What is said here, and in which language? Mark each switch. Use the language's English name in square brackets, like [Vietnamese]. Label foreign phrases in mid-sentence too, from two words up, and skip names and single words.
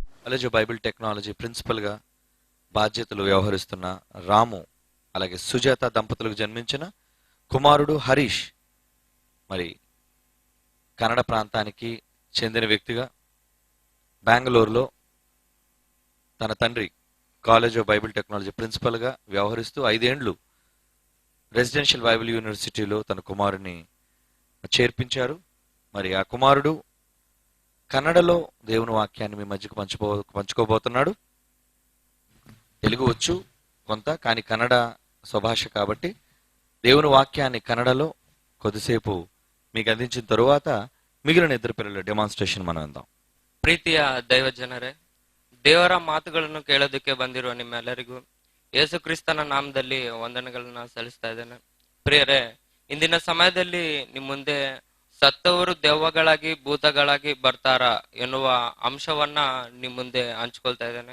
[Telugu] కాలేజ్ ఆఫ్ బైబిల్ టెక్నాలజీ ప్రిన్సిపల్గా బాధ్యతలు వ్యవహరిస్తున్న రాము అలాగే సుజాత దంపతులకు జన్మించిన కుమారుడు హరీష్ మరి కన్నడ ప్రాంతానికి చెందిన వ్యక్తిగా బెంగళూరులో తన తండ్రి కాలేజ్ ఆఫ్ బైబిల్ టెక్నాలజీ ప్రిన్సిపల్గా వ్యవహరిస్తూ 5 ఏండ్లు [English] residential Bible university [Telugu] తన కుమారుని చేర్పించారు. మరి ఆ కుమారుడు కన్నడలో దేవుని వాక్యాన్ని మీ మధ్యకు పంచుకోబోతున్నాడు. తెలుగు వచ్చు కొంత, కానీ కన్నడ స్వభాష కాబట్టి దేవుని వాక్యాన్ని కన్నడలో కొద్దిసేపు మీకు అందించిన తరువాత మిగిలిన 2 పిల్లల ಡೆಮಾನ್ಸ್ಟ್ರೇಷನ್ మనం ಅಂదాం. [Kannada] ಪ್ರೀತಿಯ ದೈವ ಜನರೇ, ದೇವರ ಮಾತುಗಳನ್ನು ಕೇಳೋದಕ್ಕೆ ಬಂದಿರುವ ನಿಮ್ಮೆಲ್ಲರಿಗೂ ಯೇಸು ಕ್ರಿಸ್ತನ ನಾಮದಲ್ಲಿ ವಂದನೆಗಳನ್ನ ಸಲ್ಲಿಸ್ತಾ ಇದ್ದೇನೆ. ಪ್ರಿಯರೇ, ಇಂದಿನ ಸಮಯದಲ್ಲಿ ನಿಮ್ಮ ಮುಂದೆ ಸತ್ತವರು ದೆವ್ವಗಳಾಗಿ ಭೂತಗಳಾಗಿ ಬರ್ತಾರ ಎನ್ನುವ ಅಂಶವನ್ನ ನಿಮ್ ಮುಂದೆ ಹಂಚ್ಕೊಳ್ತಾ ಇದ್ದೇನೆ.